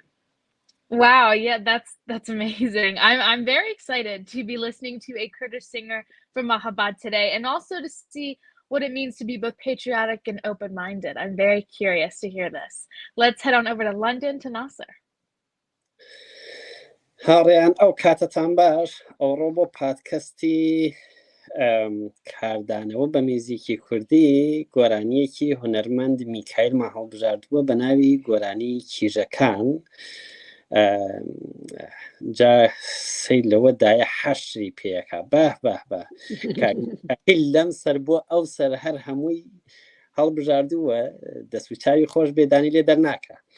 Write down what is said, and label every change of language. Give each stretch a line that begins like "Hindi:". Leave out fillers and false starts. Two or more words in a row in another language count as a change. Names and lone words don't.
English: Wow, yeah, that's amazing. I'm very excited to be listening to a Kurdish singer from Mahabad today, and also to see what it means to be both patriotic and open-minded. I'm very curious to hear this. Let's head on over to London to Nasser.
Central Kurdish: هاڕێیان ئەو کاتتان باش ئەوڕۆ بۆ پادکەستی کاردانەوە بە میزیکی کوردی گۆرانیەکی هونەرمەند میکایل هەڵبژاردووە بە ناوی گۆرانی کیژەکان جا سەی لەوە دایە حەشری پێیەکە بە لەم سەر بۆ ئەو سەر هەر هەمووی هەڵبژاردووە دەسوچاوی خۆش بێدانی لێ دەرناکە